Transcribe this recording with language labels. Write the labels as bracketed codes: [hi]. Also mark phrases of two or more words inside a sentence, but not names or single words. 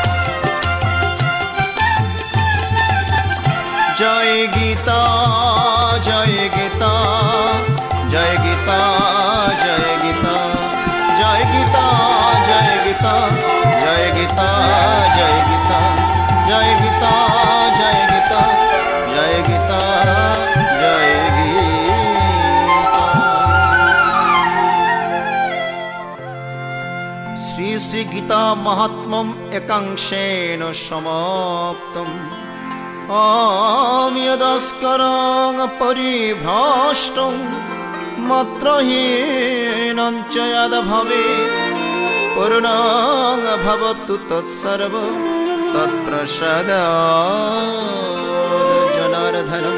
[bn] জয় গীতা জয় গীতা জয় গীতা জয় গীতা জয় গীতা জয় গীতা জয় গীতা জয় গীতা জয় গীতা জয় গীতা জয় গীতা জয় গীতা। [sa] श्री श्री गीता माहात्म्यम एकांशेन समाप्तम। यदस्करं परिभ्रष्टं मात्रहीनं च यद्भवेत्, पूर्णं भवतु तत्सर्वं तत्प्रसादात् जनार्दनं।